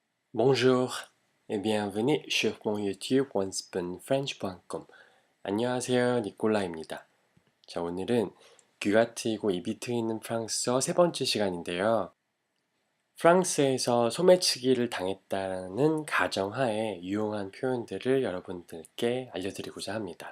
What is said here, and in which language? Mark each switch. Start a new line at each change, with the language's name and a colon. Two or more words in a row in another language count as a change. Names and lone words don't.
French: Bonjour et bienvenue sur mon YouTube onespoonfrench.com.
Korean: 안녕하세요, 니콜라입니다. 자, 오늘은 귀가 트이고 입이 트이는 프랑스어 세 번째 시간인데요. 프랑스에서 소매치기를 당했다는 가정하에 유용한 표현들을 여러분들께 알려드리고자 합니다.